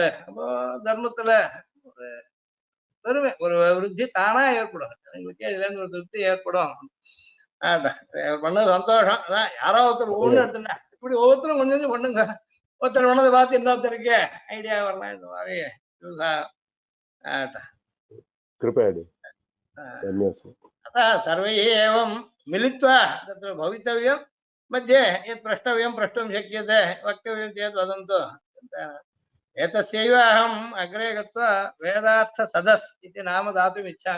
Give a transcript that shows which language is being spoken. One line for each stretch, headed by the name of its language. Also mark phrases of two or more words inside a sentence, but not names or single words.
Tamil: அப்போ தர்மத்துல ஒரு பெருமை, ஒரு விருத்தி தானா ஏற்படும். எங்களுக்கு இதுல இருந்து ஒரு திருப்தி ஏற்படும். பண்ணது சந்தோஷம். அதான் யாரோ ஒருத்தர் ஒவ்வொன்று எடுத்துனா இப்படி ஒவ்வொருத்தரும் கொஞ்சம் கொஞ்சம் பண்ணுங்க. ஒருத்தர் பண்ணதை பார்த்து இன்னொருத்தருக்கு ஐடியா வரலாம். இந்த மாதிரி யூஸ் ஆகும்.
Sanskrit: सर्वे एवं मिलित्वा तत्र भवितव्यं मध्ये यत् प्रष्टव्यं प्रष्टुं शक्यते वक्तव्यं चेत् वदन्तु। एतस्यैव अहम् अग्रे गत्वा वेदार्थसदस् इति नाम दातुम् इच्छामि।